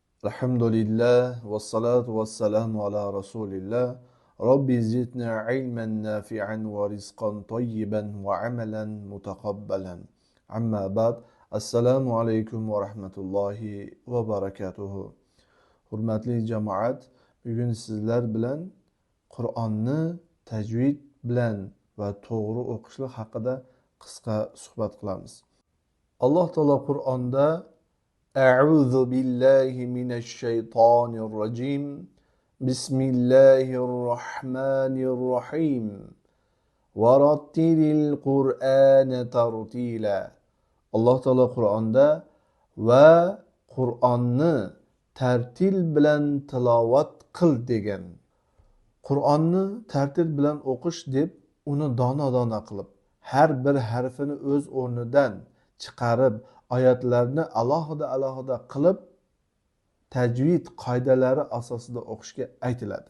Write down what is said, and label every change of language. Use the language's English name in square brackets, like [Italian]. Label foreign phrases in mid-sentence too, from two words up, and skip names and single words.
[Arabic] الحمد لله والصلاة والسلام على رسول الله. رب زدنا علما نافعا ورزقا طيبا وعملا متقبلا. أما بعد. السلام عليكم ورحمة الله وبركاته. [Uzbek] Hurmatli jamoat, bugun sizlar bilan Qur'onni tajvid bilan va to'g'ri o'qishlik haqida qisqa suhbat qilamiz. Alloh taolo Qur'onda [Arabic] أعوذ بالله من الشيطان الرجيم بسم الله الرحمن الرحيم ورتل القرآن ترتيلا. [Uzbek] Alloh taolo Qur'onda va Qur'onni tartil bilan tilovat qil degan. Qur'onni tartil bilan o'qish deb uni dona qilib, har bir harfini o'z o'rnidan chiqarib, oyatlarni alohida qilib tajvid qoidalari asosida o'qishga aytiladi.